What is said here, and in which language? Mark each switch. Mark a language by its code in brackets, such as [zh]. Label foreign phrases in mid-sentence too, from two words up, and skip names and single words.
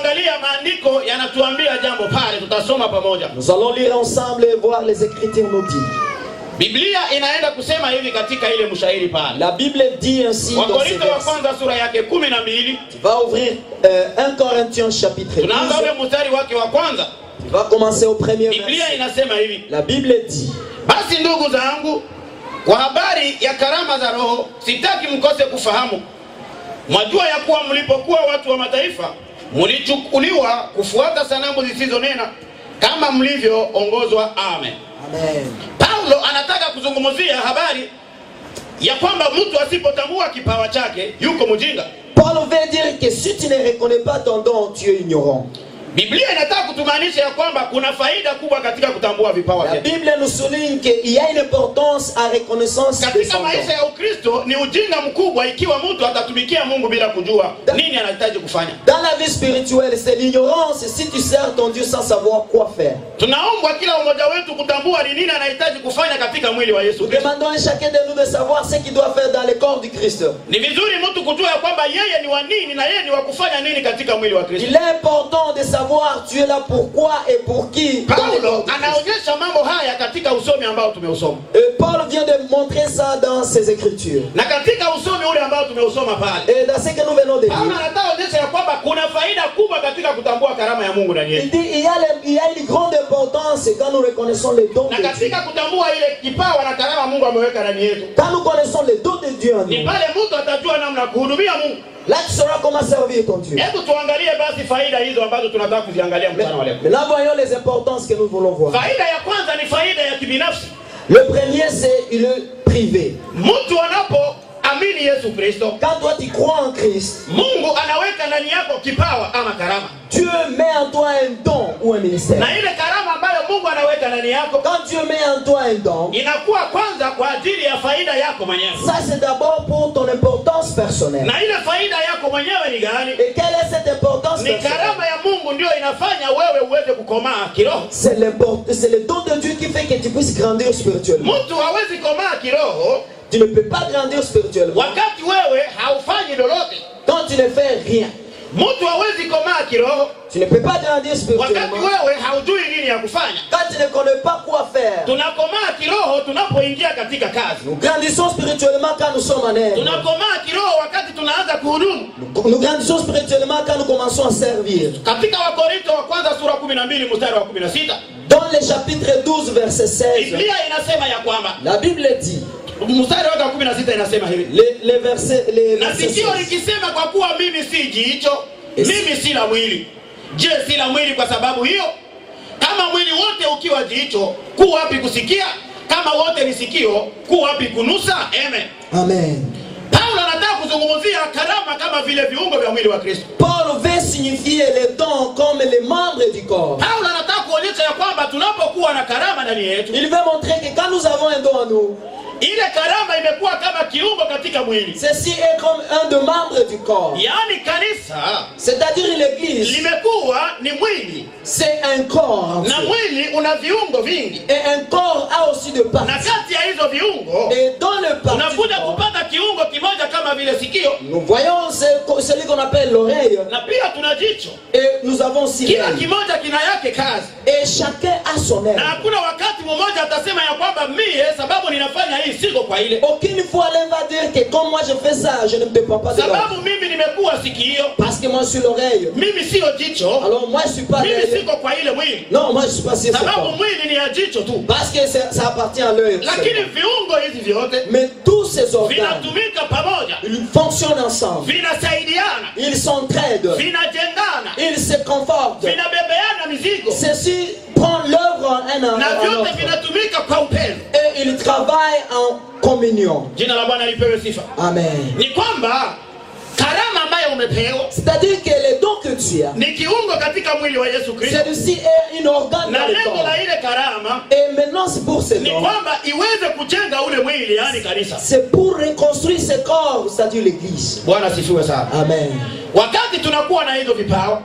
[fr] Nous allons lire ensemble et voir les Écritures nous dire. La Bible dit ainsi dans ce verset. Tu vas ouvrir 1 Corinthiens chapitre 12. Tu vas commencer au premier verset. La Bible dit: [sw] basi ndugu zangu, kwa habari ya karama za Roho sitaki mkose kufahamu. Mwajua ya kuwa mlipokuwa watu wa mataifa mlichukuliwa kufuata sanamu zisizonena kama mlivyoongozwa. Amen. Amen. Paulo anataka kuzungumzia habari ya kwamba mtu asipotambua kipawa chake yuko mjinga. [fr] Paul veut dire que si tu ne reconnais pas ton don, tu es ignorant. [sw] Biblia inataka kutumaanisha ya kwamba kuna faida kubwa katika kutambua vipawa vyetu. [fr] La Bible nous souligne qu'il y a une importance à reconnaissance de son don. [sw] Katika maisha ya Ukristo ni ujinga mkubwa ikiwa mtu atatumikia Mungu bila kujua nini anahitaji kufanya. [fr] Dans la vie spirituelle, c'est l'ignorance si tu sers ton Dieu sans savoir quoi faire. [sw] Tunaombwa kila mmoja wetu kutambua ni nini anahitaji kufanya katika mwili wa Yesu Kristo. [fr] Nous demandons à chacun de nous de savoir ce qu'il doit faire dans le corps du Christ. [sw] Ni vizuri mtu kujua ya kwamba yeye ni wa nini na yeye ni wa kufanya nini katika mwili wa Kristo. [fr] Il est important de savoir tu es là pourquoi et pour qui. [sw] Paulo anaonyesha mambo haya katika usomi ambao tumeusoma. [fr] Et Paul vient de montrer ça dans ses écritures. [sw] Na katika usomi ule ambao tumeusoma pale. [fr] Et dans ce que nous venons de lire. [sw] Paulo anaonyesha ya kwamba kuna faida kubwa katika kutambua karama ya Mungu ndani yetu. [fr] Il dit il y a une grande importance quand nous reconnaissons les dons de Dieu. [sw] Na katika kutambua ile kipawa na karama Mungu ameweka ndani yetu. [fr] Quand nous connaissons les dons de Dieu en nous. [sw] Ni pale mtu atajua namna kuhudumia Mungu. [fr] Là tu sauras comment servir ton Dieu. [sw] Hebu tuangalie basi faida hizo ambazo tunataka kuziangalia mchana wa leo. [fr] Mais là voyons les importances que nous voulons voir. [sw] Faida ya kwanza ni faida ya kibinafsi. [fr] Le premier c'est le privé. [sw] Mtu anapoamini Yesu Kristo, [fr] quand toi tu crois en Christ, [sw] Mungu anaweka ndani yako kipawa ama karama. [fr] Dieu met en toi un don ou un ministère. [sw] Na ile karama ambayo Mungu anaweka ndani yako, [fr] quand Dieu met en toi un don, [sw] inakuwa kwanza kwa ajili ya faida yako mwenyewe. [fr] Ça c'est d'abord pour ton importance personnelle. [sw] Na ile faida yako mwenyewe ni gani? [fr] Et quelle est cette importance personnelle? [sw] Ni karama ya Mungu ndio inafanya wewe uweze kukomaa kiroho. [fr] C'est le don de Dieu qui fait que tu puisses grandir spirituellement. [sw] Mtu hawezi komaa kiroho. [fr] Tu ne peux pas grandir spirituellement [sw] wakati wewe haufanyi lolote. [fr] Quand tu ne fais rien. [sw] Mtu hawezi komaa kiroho. [fr] Tu ne peux pas grandir spirituellement [sw] wakati wewe haujui nini ya kufanya. [fr] Quand tu ne connais pas quoi faire. [sw] Tunakomaa kiroho tunapoingia katika kazi. [fr] Nous grandissons spirituellement quand nous sommes en œuvre. [sw] Tunakomaa kiroho wakati tunaanza kuhudumu. [fr] Nous grandissons spirituellement quand nous commençons à servir. [sw] Katika Wakorintho wa kwanza sura 12 mstari wa 16. [fr] Dans le chapitre 12 verset 16. [sw] Biblia inasema ya kwamba, [fr] la Bible dit, [sw] mstari wa 16 inasema hivi, [fr] les versets [sw] na sikio likisema kwa kuwa mimi si jicho, mimi si la mwili. Je, si la mwili kwa sababu hiyo? Kama mwili wote ukiwa jicho, ku wapi kusikia? Kama wote ni sikio, ku wapi kunusa? Amen. Amen. Paulo anataka kuzungumzia karama kama vile viungo vya mwili wa Kristo. [fr] Paul veut signifier les dons comme les membres du corps. [sw] Paulo anataka kuonyesha ya kwamba tunapokuwa na karama ndani yetu, [fr] il veut montrer que quand nous avons un don en nous, [sw] ile karama imekuwa kama kiungo katika mwili. [fr] Ceci est comme un des membres du corps. [sw] Yaani kanisa, [fr] c'est-à-dire l'église, [sw] limekuwa ni mwili. [fr] C'est un corps. [sw] Na mwili una viungo vingi. [fr] Et un corps a aussi de parties. [sw] Na kati ya hizo viungo, [fr] et dans le parti, [sw] unakuja kupata kiungo kimoja kama vile sikio. [fr] Nous voyons celui qu'on appelle l'oreille. [sw] Na pia tuna jicho. [fr] Et nous avons aussi [sw] kila kimoja kina yake kazi. [fr] Et chacun a son œuvre. [sw] Na hakuna wakati mmoja atasema ya kwamba mimi sababu ninafanya hii siko kwa ile. [fr] Aucune fois l'un va dire que comme moi je fais ça, je ne dépends pas de l'autre. [sw] Sababu mimi nimekuwa sikio. [fr] Parce que moi je suis l'oreille. [sw] Mimi sio jicho. [fr] Alors moi je suis pas l'œil. [sw] Mimi siko kwa ile mwili. [fr] Non, moi je suis pas sur ce corps. [sw] Sababu mwili ni ya jicho tu. [fr] Parce que ça appartient à l'œil. [sw] Lakini viungo hizi vyote, [fr] mais tous ces organes [sw] vinatumika pamoja. [fr] Ils fonctionnent ensemble. [sw] Vinasaidiana. [fr] Ils s'entraident. [sw] Vinajengana. [fr] Ils se confortent. [sw] Vinabebeana mizigo. [fr] Ceci prend l'œuvre un à [sw] na vyote vinatumika kwa upendo. [fr] Et ils travaillent en communion. [sw] Jina la Bwana lipewe sifa. Amen. Ni kwamba karama ambayo umepewa, [fr] c'est-à-dire que les dons que tu as, [sw] ni kiungo katika mwili wa Yesu Kristo. [fr] Celui-ci est une organe [sw] na [fr] dans le [sw] lengo [fr] corps. [sw] la ile karama, [fr] et maintenant c'est pour ces [sw] ni [fr] dons, [sw] kwamba iweze kujenga ule mwili, yani kanisa. [fr] c'est pour reconstruire ce corps, c'est-à-dire l'église. [sw] Bwana sifiwe sana. Amen. Wakati tunakuwa na hizo vipawa,